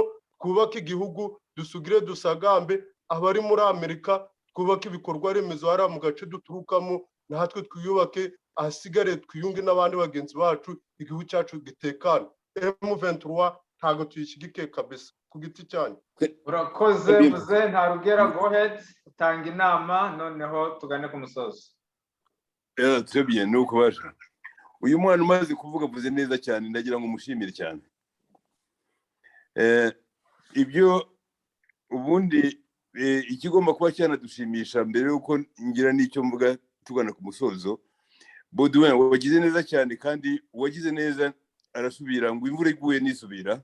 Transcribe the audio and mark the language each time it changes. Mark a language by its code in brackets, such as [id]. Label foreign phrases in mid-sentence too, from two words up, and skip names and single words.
[rw] Twubaka igihugu, dusugire dusagambe. Abari muri Amerika twubaka ibikorwa remezo hari mu gace duturukamo, natwe twiyubake, ahasigare twiyunge n'abandi bagenzi bacu, igihugu cyacu gitekane. M23 ntago tuyishyigikiye kabisa ku giti cyanyu. Urakoze muze nta rugera, [en] go ahead [rw] utanga inama noneho tugane ku musozo. [fr] Très bien, [rw] nuko basha. Uyu mwana umaze kuvuga avuze neza cyane, ndagira ngo mushimire cyane. Ibyo ubundi ikigomba kuba cyanadushimisha mbere yuko ngira n'icyo mvuga tugana ku musozo. Baudouin wagize neza cyane, kandi wagize neza arasubira ngo imvura iguye nisubira.